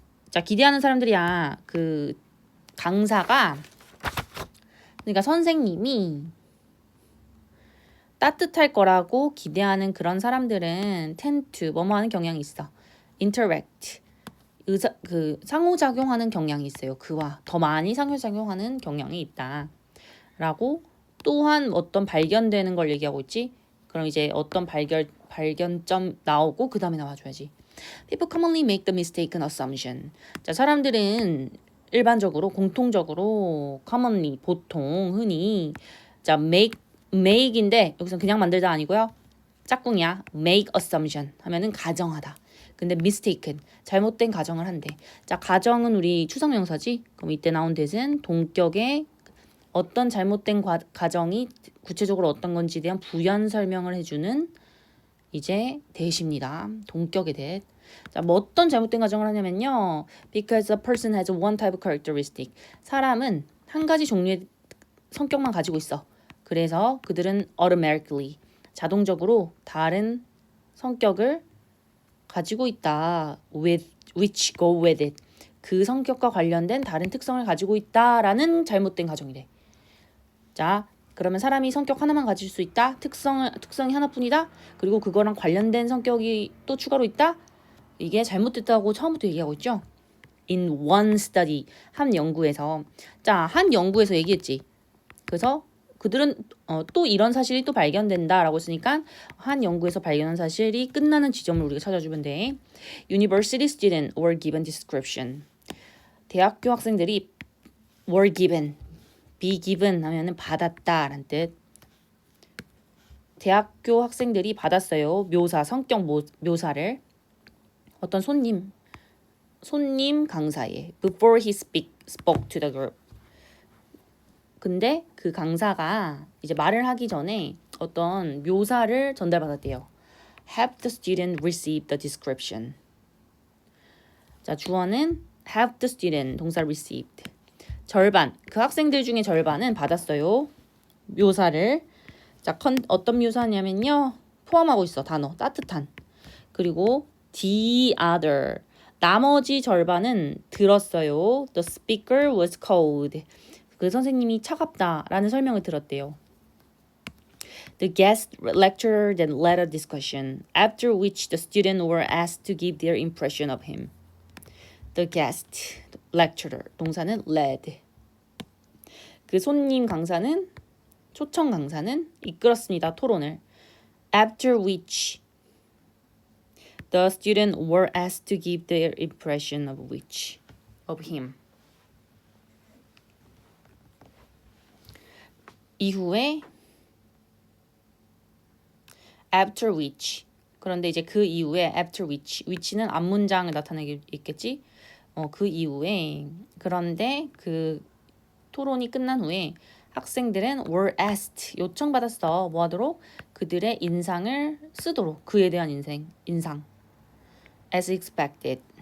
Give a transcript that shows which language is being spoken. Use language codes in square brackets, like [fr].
[ko] 자, 기대하는 사람들이야. 그 강사가 그러니까 선생님이 따뜻할 거라고 기대하는 그런 사람들은 [en] tend to [ko] 뭐뭐 하는 경향이 있어. interact 상호작용하는 경향이 있어요. 그와 더 많이 상호작용하는 경향이 있다. 라고 또한 어떤 발견되는 걸 얘기하고 있지. 그럼 이제 어떤 발견점 나오고 그 다음에 나와줘야지. [en] People commonly make the mistaken assumption. [ko] 자, 사람들은 일반적으로 공통적으로 [en] commonly [ko] 보통 흔히 자 make인데 여기서 그냥 만들다 아니고요. 짝꿍이야. [en] make assumption [ko] 하면은 가정하다. 근데 [en] mistaken [ko] 잘못된 가정을 한대. 자, 가정은 우리 추상명사지. 그럼 이때 나온 대신 동격의 어떤 잘못된 가정이 구체적으로 어떤 건지에 대한 부연 설명을 해주는 이제 대시입니다. 동격의 대. 자, 뭐 어떤 잘못된 가정을 하냐면요. [en] Because a person has one type of characteristic. [ko] 사람은 한 가지 종류의 성격만 가지고 있어. 그래서 그들은 [en] automatically [ko] 자동적으로 다른 성격을 가지고 있다. [en] which go with it. [ko] 그 성격과 관련된 다른 특성을 가지고 있다라는 잘못된 가정이래. 자, 그러면 사람이 성격 하나만 가질 수 있다. 특성이 하나뿐이다. 그리고 그거랑 관련된 성격이 또 추가로 있다. 이게 잘못됐다고 처음부터 얘기하고 있죠. [en] In one study, [ko] 한 연구에서. 자, 한 연구에서 얘기했지. 그래서 그들은 또 이런 사실이 또 발견된다라고 했으니까 한 연구에서 발견한 사실이 끝나는 지점을 우리가 찾아주면 돼. [en] University student were given description. [ko] 대학교 학생들이 [en] were given, be given [ko] 하면은 받았다라는 뜻. 대학교 학생들이 받았어요. 묘사, 성격 묘사를. 어떤 손님 강사에 [en] before he spoke to the group. [ko] 근데 그 강사가 이제 말을 하기 전에 어떤 묘사를 전달받았대요. [en] Have the student receive the description. [ko] 자, 주어는 [en] have the student [ko] 동사 [en] received. [ko] 절반, 그 학생들 중에 절반은 받았어요. 묘사를. 자, 어떤 묘사냐면요. 포함하고 있어, 단어. 따뜻한. 그리고 [en] the other. [ko] 나머지 절반은 들었어요. [en] The speaker was cold. [ko] 그 선생님이 차갑다라는 설명을 들었대요. [en] The guest lecturer then led a discussion, after which the students were asked to give their impression of him. The guest lecturer, [ko] 동사는 [en] led. [ko] 그 손님 강사는, 초청 강사는 이끌었습니다, 토론을. [en] After which the students were asked to give their impression of him. [ko] 이후에 [en] after which [ko] 그런데 이제 그 이후에 [en] after which [ko] 는 앞문장을 나타내겠지. 그 이후에 그런데 그 토론이 끝난 후에 학생들은 [en] were asked [ko] 요청받았어. 뭐 하도록? 그들의 인상을 쓰도록. 그에 대한 인상. [en] as expected.